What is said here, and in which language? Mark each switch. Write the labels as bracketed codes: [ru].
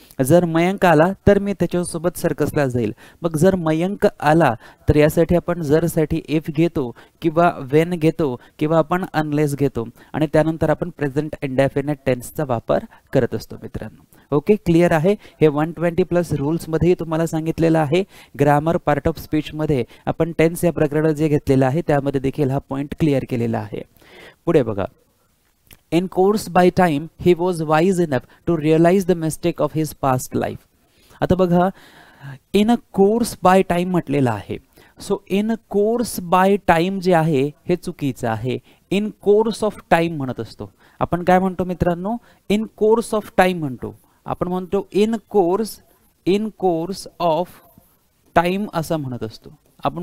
[mr] जर मयंक आला तर मी त्याच्यासोबत सर्कसला जाईल. मग जर मयंक आला तर यासाठी आपण जर साठी इफ घेतो किंवा वेन घेतो किंवा आपण अनलेस घेतो आणि त्यानंतर आपण प्रेझेंट इनडेफिनेट टेन्सचा वापर करत असतो मित्रांनो. ओके, क्लिअर आहे? हे 120+ रूल्समध्येही तुम्हाला सांगितलेलं आहे. ग्रामर पार्ट ऑफ स्पीचमध्ये आपण टेन्स या प्रकरणात जे घेतलेलं आहे त्यामध्ये देखील हा पॉईंट क्लिअर केलेला आहे. पुढे बघा. [en] In course by time he was wise enough to realize the mistake of his past life. [mr] आता बघा, in a course by time म्हटलेलं आहे. So in course by time जे आहे हे चुकीचं आहे. इन कोर्स ऑफ टाइम म्हणत असतो आपण. काय म्हणतो मित्रांनो? इन कोर्स ऑफ टाइम म्हणतो आपण. म्हणतो इन कोर्स ऑफ टाइम असं म्हणत असतो आपण.